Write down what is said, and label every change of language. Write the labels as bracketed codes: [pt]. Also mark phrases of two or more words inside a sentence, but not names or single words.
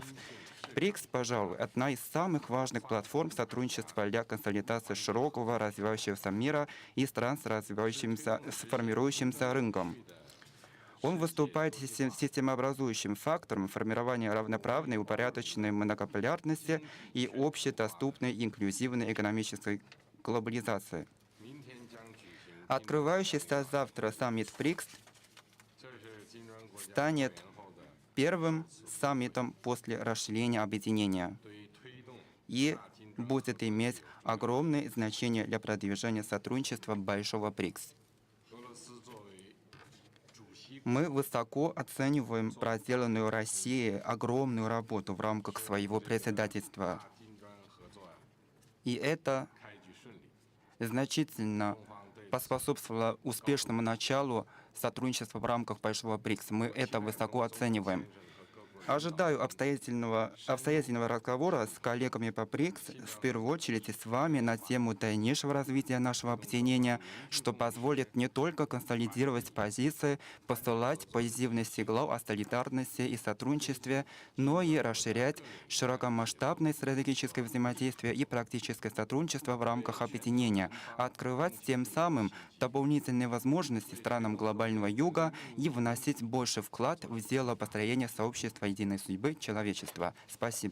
[ru] БРИКС, пожалуй, одна из самых важных платформ сотрудничества для консолидации широкого развивающегося мира и стран с формирующимся рынком. Он выступает системообразующим фактором формирования равноправной, упорядоченной многополярности и общедоступной инклюзивной экономической глобализации. [zh] 明天将举行， [ru] Открывающийся завтра саммит БРИКС [zh] 这是金砖国家 [ru] станет [zh] 年后的 [ru] первым саммитом после расширения объединения [zh] 对于推动 [ru] и будет иметь огромное значение для продвижения сотрудничества Большого БРИКС. [zh] 俄罗斯作为主席 [ru] Мы высоко оцениваем проделанную Россией огромную работу в рамках своего председательства. [zh] 大金砖合作 [ru] И это [zh] 开局顺利， [ru] значительно [zh] 中方对 [ru] поспособствовало успешному началу сотрудничества в рамках Большого БРИКС. Мы это высоко оцениваем. [zh] 先生和各国 [ru] Ожидаю обстоятельного разговора с коллегами по БРИКС, в первую очередь и с вами, на тему дальнейшего развития нашего объединения, что позволит не только консолидировать позиции, посылать позитивный сигнал о солидарности и сотрудничестве, но и расширять широкомасштабное стратегическое взаимодействие и практическое сотрудничество в рамках объединения, открывать тем самым дополнительные возможности странам глобального юга и вносить больше вклад в дело построения сообщества единой судьбы человечества.